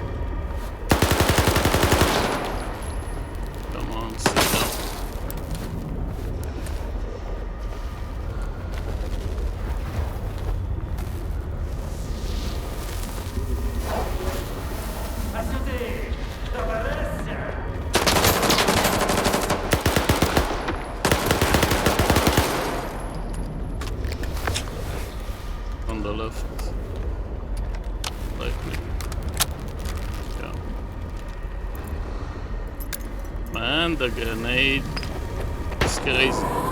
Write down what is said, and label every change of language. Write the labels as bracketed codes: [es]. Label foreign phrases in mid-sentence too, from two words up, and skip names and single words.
[en] Come on, sit down. [uk] А сюди! Доберешся! [en] On the left. Likely. Yeah. Man, the grenade is crazy.